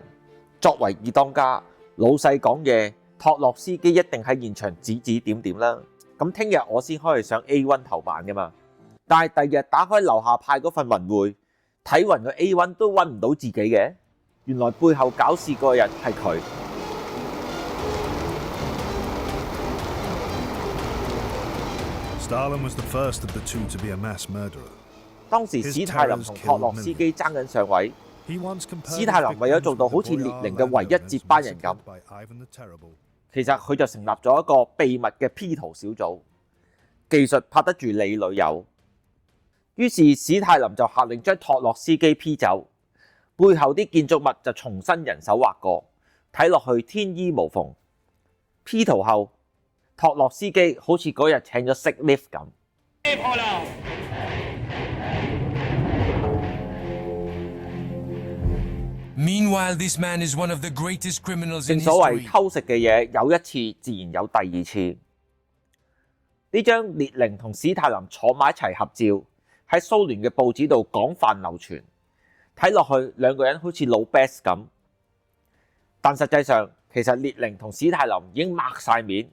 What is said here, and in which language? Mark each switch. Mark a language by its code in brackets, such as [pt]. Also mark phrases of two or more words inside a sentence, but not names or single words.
[yue] 作為二當家，老細講嘢，托洛斯基一定喺現場指指點點啦。咁聽日我先可以上 A1 頭版噶嘛。但係第二日打開樓下派嗰份文匯，睇勻個 A1 都揾唔到自己嘅，原來背後搞事嗰個人係佢。 [en] Stalin was the first of the two to be a mass murderer. [yue] 當時史太林同托洛斯基爭緊上位，史太林為咗做到好似列寧嘅唯一接班人咁，其實佢就成立咗一個秘密嘅 P 圖小組，技術拍得住你女友。於是史太林就下令將托洛斯基 P 走，背後啲建築物就重新人手畫過，睇落去天衣無縫。P 圖後，托洛斯基好似嗰日請咗 [en] sick leave [yue] 咁。 [en] Meanwhile, this man is one of the greatest criminals in [yue] 正所謂 [en] history. [yue] 偷食嘅嘢有一次，自然有第二次。呢張列寧同史太林坐埋一齊合照，喺蘇聯嘅報紙度廣泛流傳，睇落去兩個人好似老 best 咁。但實際上，其實列寧同史太林已經擘晒面。